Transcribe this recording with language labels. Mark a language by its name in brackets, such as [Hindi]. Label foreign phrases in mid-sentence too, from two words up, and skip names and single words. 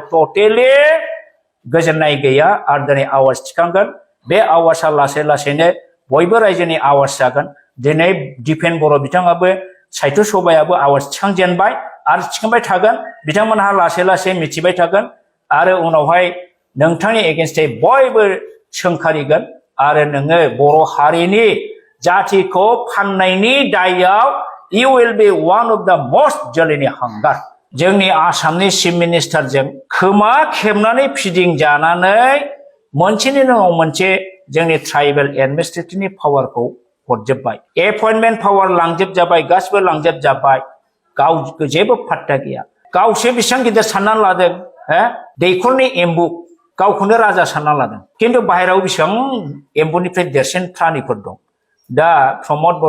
[Bodo] टटेलि गोजोननाय गैया आरो दिनै आवाज थिखांगोन बे आवाजआ लासै लासैनो बयबो रायजोनि आवाज जागोन दिनै दिपेन बर' बिथाङाबो साहित्य सभायाबो आवाज थिखांजेनबाय आरो थिखांबाय थागोन बिथांमोनहा लासै लासै मिथिबाय थागोन आरो उनावहाय नोंथांनि एगेन्स्टै बयबो सोंखारिगोन आरो नोङो बर' हारिनि जातिखौ फाननायनि दायाव [English] you will be one of the most [Bodo] जोलैनि हांगार जोंनि आसामनि चिफ मिनिस्टारजों खोमा खेबनानै फिदिंजानानै मोनसेनि उनाव मोनसे जोंनि ट्राइबेल एडमिनिस्ट्रेटिभनि पावारखौ हरजोबबाय [English] appointment power [Bodo] लांजोबजाबाय गासिबो लांजोबजाबाय गाव जेबो फात्ता गैया गावसो बेसेबां गिदिर साननानै लादों दैखरनि एम्बु गावखौनो राजा सानना लादों खिन्थु बाहेरायाव बेसेबां एम्बुनिफ्राय देरसिन प्राणिफोर दं दा प्रमद बर'